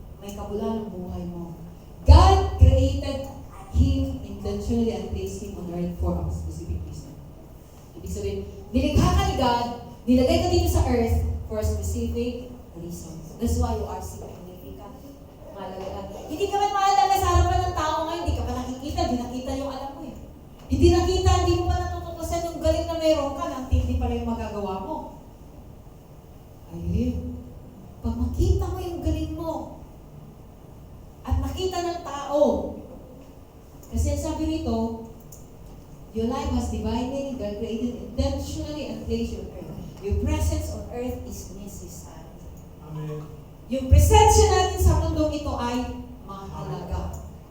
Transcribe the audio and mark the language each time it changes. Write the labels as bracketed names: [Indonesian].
[Filipino] May kabulan ng buhay mo. [English] God created him intentionally and placed him on earth for a specific reason. [Filipino] Ibig sabihin, nilikha ka ni God, nilagay ka dito sa earth [English] for a specific reason. That's why you are significant. [Filipino] Mahalaga. Hindi ka man mahalaga sa harapan ng tao ngayon, hindi ka pa nakikita, di nakita yung alam mo eh. Hindi nakita, hindi mo pa natutuklasan yung galing na meron ka, nang hindi pala yung magagawa mo. Ayun. Pag makita mo yung galing mo, at makita ng tao, kasi sabi rito, [English] your life has divine meaning, God created intentionally and placed you on earth. Your presence on earth is necessary. Amen. [Filipino] Yung presensya natin sa mundong ito ay mahalaga.